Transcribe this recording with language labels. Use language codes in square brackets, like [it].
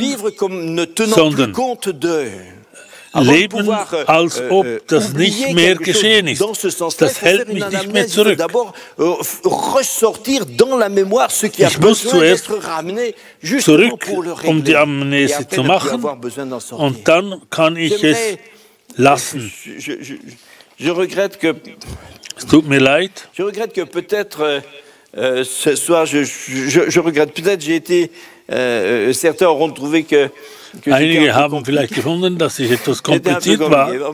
[fr] vivre comme ne tenant plus compte d'eux. [de] Leben, als ob das nicht mehr geschehen ist. Das hält mich nicht mehr zurück. Ich muss zuerst zurück, um die Amnesie zu machen, und dann kann ich es lassen. Es tut mir leid. [fr] Je regrette que peut-être ce soir, je regrette, peut-être j'ai été, certains auront trouvé que [de] Einige haben vielleicht gefunden, dass ich etwas kompliziert war.